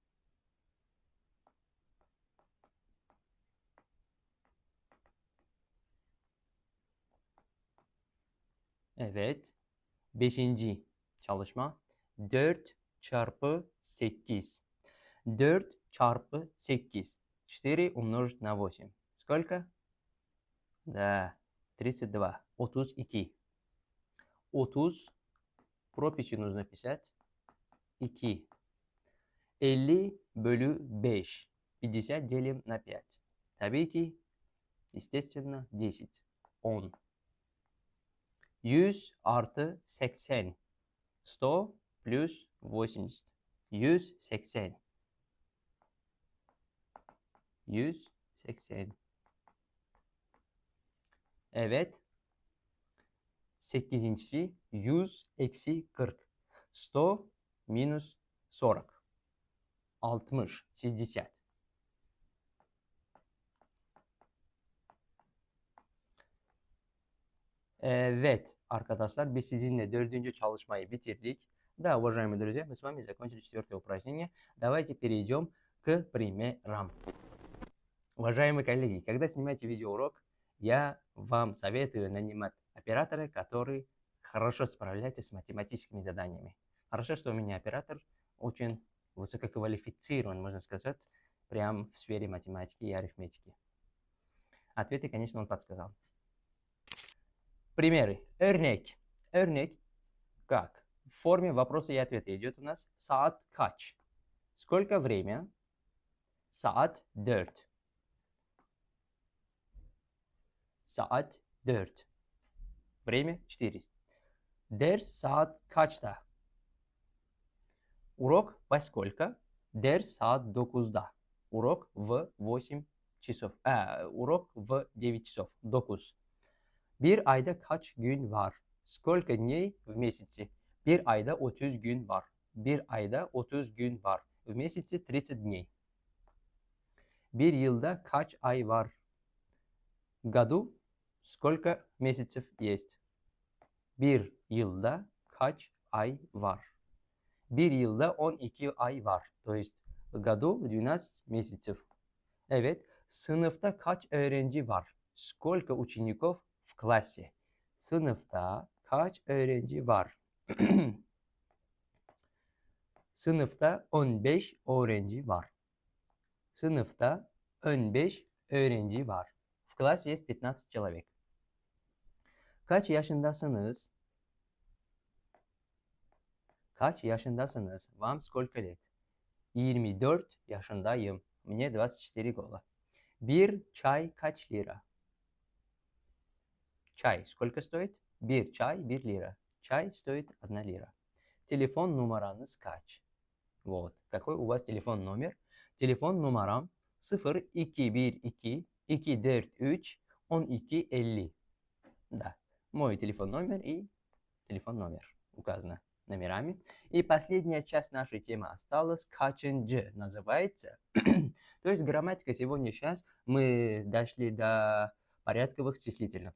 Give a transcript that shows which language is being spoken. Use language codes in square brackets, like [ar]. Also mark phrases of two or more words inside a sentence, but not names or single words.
[tr] Evet. Beşinci çalışma. 4 çarpı 8. [ru] 4 çarpı 8. 4 умножить на 8. Сколько? Да, 32. 32. 30. Прописью нужно писать. [tr] 2. 50 bölü 5. [ru] 50 делим на 5. [tr] Tabii ki, естественно, 10. 10. 100 artı 80. 100 plus 80. 180. 180. Evet. 8'incisi 100 eksi 40. 100 minus 40. 60. 60. Evet arkadaşlar, biz sizinle 4. çalışmayı bitirdik. [ru] Да, уважаемые друзья, мы с вами закончили 4 упражнение. Давайте перейдем к примерам. Уважаемые коллеги, когда снимаете видеоурок, я вам советую нанимать оператора, который хорошо справляется с математическими заданиями. Хорошо, что у меня оператор очень высококвалифицирован, можно сказать, прямо в сфере математики и арифметики. Ответы, конечно, он подсказал. Примеры. [tr] Örnek. [ru] Örnek как? В форме вопроса и ответа идет у нас [tr] saat kaç. [ru] Сколько время? [tr] Saat 4. Saat 4. Время 4. Ders saat kaçta? [ru] Урок во сколько? [tr] Ders saat 9'da. [ru] Урок в 8 часов. Урок в 9 часов. 9. [tr] Bir ayda kaç gün var? [ru] Сколько дней в месяце? [tr] Bir ayda 30 gün var. Bir ayda 30 gün var. [ru] В месяце 30 дней. [tr] Bir yılda kaç ay var? [ru] В году сколько месяцев есть? [tr] Bir yılda kaç ay var? Bir yılda 12 ay var. [ru] То есть в году 12 месяцев. [tr] Evet. Sınıfta kaç öğrenci var? [ru] Сколько учеников в классе? [tr] Sınıfta kaç öğrenci var? Sınıfta 15 öğrenci var. Sınıfta 15 öğrenci var. [ru] В классе есть 15 человек. [tr] Kaç yaşındasınız? Kaç yaşındasınız? [ru] Вам сколько лет? 24 yaşındayım. Мне 24 года. [tr] Bir çay kaç lira? Çay [ru] сколько стоит? [tr] Bir çay 1 lira. Çay стоит 1 lira. Telefon numaranız kaç? [ru] Вот. Какой у вас телефон номер? Telefon numaram 0212 243 1250. Да. Мой телефон номер и телефон номер указано номерами. И последняя часть нашей темы осталась. Каченджи называется. То есть грамматика сегодня сейчас мы дошли до порядковых числительных.